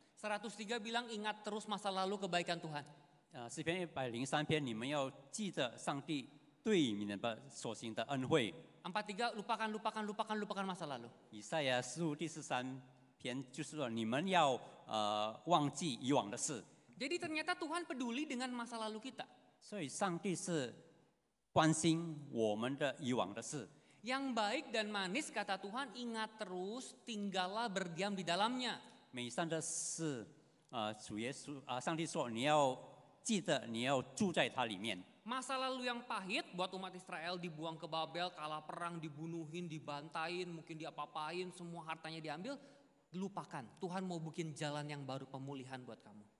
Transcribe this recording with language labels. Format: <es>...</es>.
<id>103 bilang ingat terus masa lalu kebaikan Tuhan.</id> <zh>诗篇103篇，你们要记得上帝对你们所行的恩惠。</zh> <id>43 lupakan masa lalu.</id> <zh>以赛亚书第43篇就是说，你们要忘记以往的事。</zh> <id>Jadi ternyata Tuhan peduli dengan masa lalu kita.</id> <zh>所以上帝是关心我们的以往的事。</zh> <id>Yang baik dan manis kata Tuhan ingat terus, tinggallah berdiam di dalamnya.</id> <zh>美善的事，主耶稣上帝说你要记得，你要住在它里面。</zh> <id>Masa lalu yang pahit buat umat Israel dibuang ke Babel, kalah perang, dibunuhin, dibantain, mungkin diapa-apain, semua hartanya diambil, lupakan. Tuhan mau bikin jalan yang baru pemulihan buat kamu.</id>